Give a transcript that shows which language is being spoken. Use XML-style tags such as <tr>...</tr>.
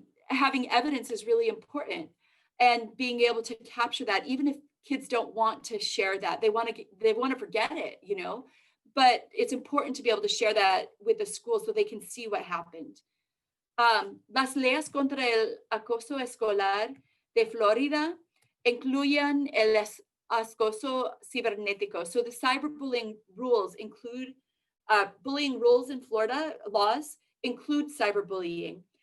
<en>Having evidence is really important, and being able to capture that, even if kids don't want to share that, they want to forget it, you know, but it's important to be able to share that with the school so they can see what happened.</en> <es>Las leyes contra el acoso escolar de Florida incluyen el acoso cibernético.</es> <en>So the cyberbullying rules include bullying rules in Florida, laws include cyberbullying.</en>